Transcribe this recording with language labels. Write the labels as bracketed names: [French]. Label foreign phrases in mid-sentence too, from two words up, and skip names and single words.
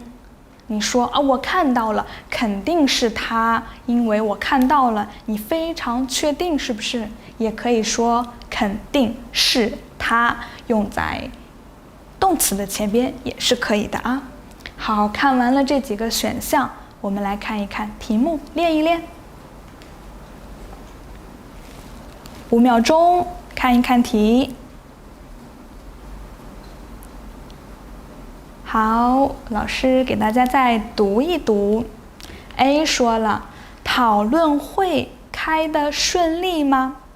[Chinese] 你說啊，我看到了，肯定是他，因為我看到了。你非常確定是不是？也可以說肯定是他，用在動詞的前邊也是可以的啊。好，看完了這幾個選項，我們來看一看題目，練一練。5秒鐘，看一看題。好。好，老師給大家再讀一讀。A 說了，討論會開得順利嗎？